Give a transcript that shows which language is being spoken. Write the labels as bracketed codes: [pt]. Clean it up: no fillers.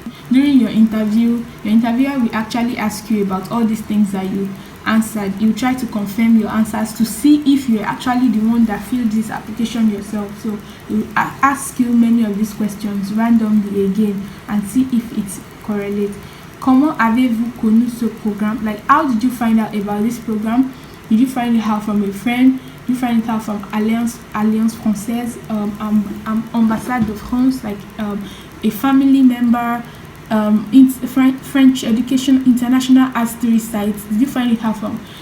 [en] During your interviewer will actually ask you about all these things that you answered. You try to confirm your answers to see if you're actually the one that filled this application yourself. So you ask you many of these questions randomly again and see if it's correlates. [fr] Comment avez-vous connu ce programme? [en] Like, how did you find out about this program? Did you find it out from a friend? Did you find it out from Alliance Française, Ambassade de France, like a family member? French Education International has 3 sites. Did you find it out from?